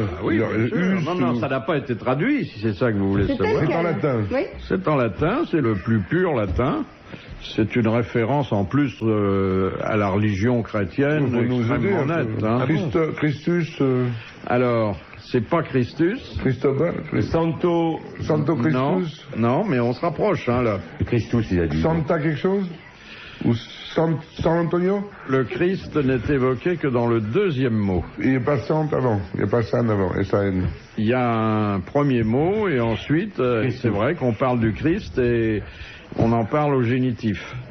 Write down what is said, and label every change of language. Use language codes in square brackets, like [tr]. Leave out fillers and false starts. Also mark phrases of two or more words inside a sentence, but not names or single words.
[fr] Oui, non, ça n'a pas été traduit, si c'est ça que vous voulez savoir. C'est en latin. Oui. C'est en latin, c'est le plus pur latin. C'est une référence en plus à la religion chrétienne extrêmement nette. Hein. Christus. Alors, c'est pas Christus. Cristobal. Santo Christus. Non, mais on se rapproche, hein, là. Christus, il a dit. Santa quelque chose? Ou San Antonio? Le Christ n'est évoqué que dans le 2e mot. Il n'y a pas Sant avant. Il n'y a pas San avant. S-A-N. Il y a un premier mot et ensuite, c'est vrai qu'on parle du Christ et on en parle au génitif.